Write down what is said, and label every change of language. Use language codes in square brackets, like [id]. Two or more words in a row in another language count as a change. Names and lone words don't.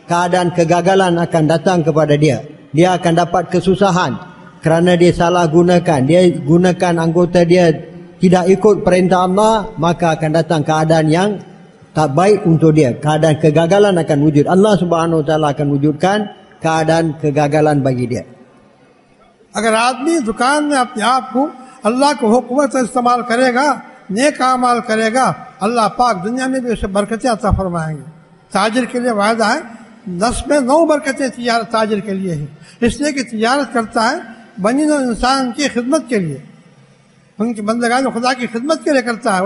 [ms] Keadaan kegagalan akan datang kepada dia. Dia akan dapat kesusahan kerana dia salah gunakan. Dia gunakan anggota dia tidak ikut perintah Allah, maka akan datang keadaan yang tak baik untuk dia. Keadaan kegagalan akan wujud. [ar] الله سبحانه وتعالى [ms] akan wujudkan keadaan kegagalan bagi dia. [hi] अगर आदमी दुकान में अपने आप को अल्लाह को हुकूमत से इस्तेमाल करेगा, नेक अमाल करेगा, अल्लाह पाक दुनिया में भी उसे बरकतें अता फरमाएंगे। ताजिर के लिए वायदा है, 10 में 9 बरकतें ताजिर के लिए ही, इसलिए कि तिजारत करता है बनी नौ इंसान की खिदमत के लिए, उनकी बंदगान खुदा की खिदमत के लिए करता है।